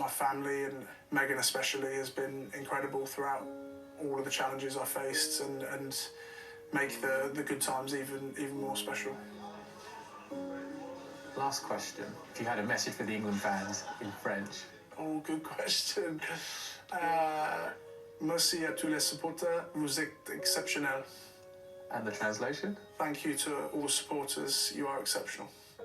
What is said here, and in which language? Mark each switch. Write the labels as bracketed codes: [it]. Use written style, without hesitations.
[en] My family, and Megan especially, has been incredible throughout all of the challenges I faced and make the good times even more special. Last question. If you had a message for the England fans in French? Oh, good question. [fr] Merci à tous les supporters, vous êtes exceptionnels. [en] And the translation? Thank you to all the supporters, you are exceptional.